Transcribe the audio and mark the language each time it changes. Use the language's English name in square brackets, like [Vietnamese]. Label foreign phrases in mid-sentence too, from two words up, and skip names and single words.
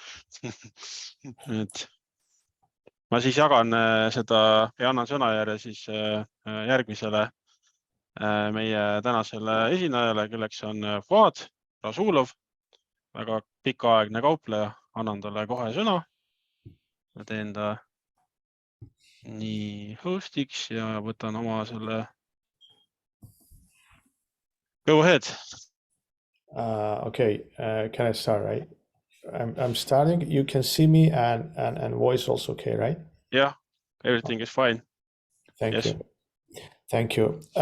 [Estonian] Ma siis jagan seda ja annan sõnajärje siis järgmisele meie tänasele esinejale, kelleks on Fuad Rasulov, väga pikaaegne kaupleja, annan talle kohe sõna. Ma teen ta nii hostiks ja võtan oma selle. [English] Go ahead. Okay, can I start, right? I'm starting. You can see me and voice also okay, right? Yeah, everything is fine. Thank you. Thank you.